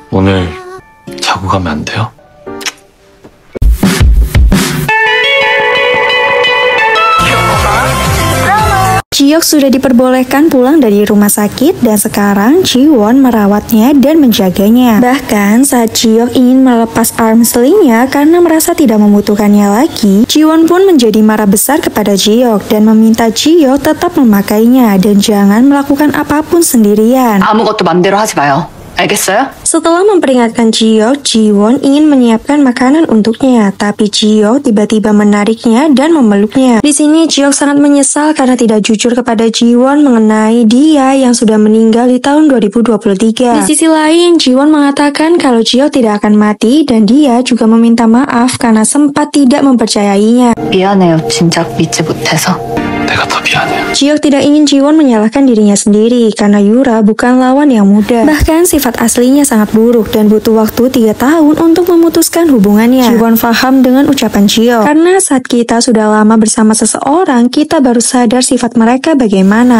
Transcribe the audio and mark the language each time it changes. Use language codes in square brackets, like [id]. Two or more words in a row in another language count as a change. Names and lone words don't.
[ko] 오늘 자고 가면 안 돼요? [id] Ji-hyuk sudah diperbolehkan pulang dari rumah sakit dan sekarang Ji-won merawatnya dan menjaganya. Bahkan saat Ji-hyuk ingin melepas [en] arm sling- [id] nya karena merasa tidak membutuhkannya lagi, Ji-won pun menjadi marah besar kepada Ji-hyuk dan meminta Ji-hyuk tetap memakainya dan jangan melakukan apapun sendirian. [ko] 아무것도 맘대로 하지 마요. 알겠어요? [id] Setelah memperingatkan Ji-hyuk, Ji-won ingin menyiapkan makanan untuknya, tapi Ji-hyuk tiba-tiba menariknya dan memeluknya. Di sini Ji-hyuk sangat menyesal karena tidak jujur kepada Ji-won mengenai dia yang sudah meninggal di tahun 2023. Di sisi lain, Ji-won mengatakan kalau Ji-hyuk tidak akan mati dan dia juga meminta maaf karena sempat tidak mempercayainya. [ko] 미안해요. 진작 믿지 못해서. 내가 더 미안해요. [id] Ji-hyuk tidak ingin Ji-won menyalahkan dirinya sendiri karena Yura bukan lawan yang mudah. Bahkan sifat aslinya sangat buruk dan butuh waktu 3 tahun untuk memutuskan hubungannya. Ji-won paham dengan ucapan Ji-hyuk. Karena saat kita sudah lama bersama seseorang, kita baru sadar sifat mereka bagaimana.